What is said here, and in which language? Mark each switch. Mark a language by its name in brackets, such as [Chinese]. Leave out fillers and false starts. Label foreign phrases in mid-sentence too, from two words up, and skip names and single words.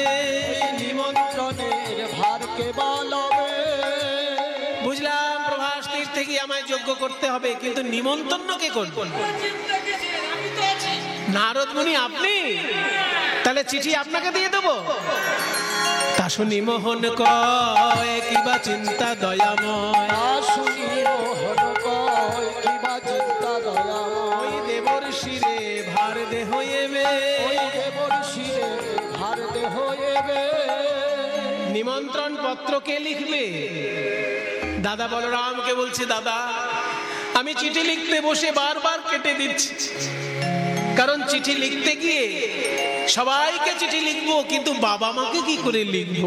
[Bangla] নিমন্ত্রণের ভার কে বলবে। বুঝলাম প্রভাস তীর্থে গিয়ে আমায় যজ্ঞ করতে হবে, কিন্তু নিমন্ত্রণ কে করবে? নারদ মুনি আপনি? তাহলে চিঠি আপনাকে দিয়ে দেবো। তা শুনি মোহন কয় কিবা চিন্তা দয়াময়, শুনি মোহন কয় কিবা চিন্তা দয়াময়। ওই দেবর শিরে ভার দেহ এবে, ওই দেবর শিরে ভার দেহ এবে। নিমন্ত্রণ পত্র কে লিখবে? দাদা বলরামকে বলছে, দাদা আমি চিঠি লিখতে বসে বারবার কেটে দিচ্ছি, কারণ চিঠি লিখতে গিয়ে সবাইকে চিঠি লিখবো, কিন্তু বাবা মাকে কি করে লিখবো?